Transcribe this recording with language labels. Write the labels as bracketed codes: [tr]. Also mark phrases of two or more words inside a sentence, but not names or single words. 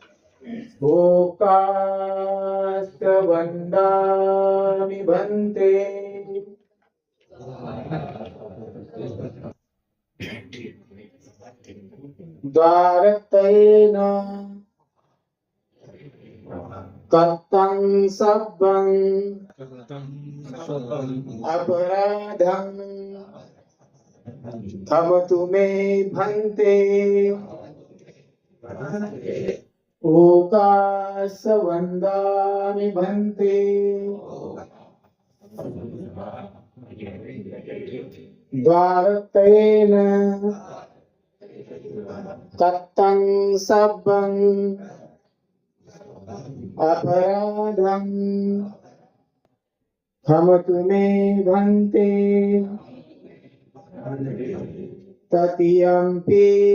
[pi] ओकास्त वंदामि भंते द्वारतयेन कर्तं सब्बं अपराधं क्षमतु मे भंते. ओकास वंदामि भंते. द्वारत्वेन तत्तं सब्बं अपराधं क्षमतु मे भन्ते ततियम्पि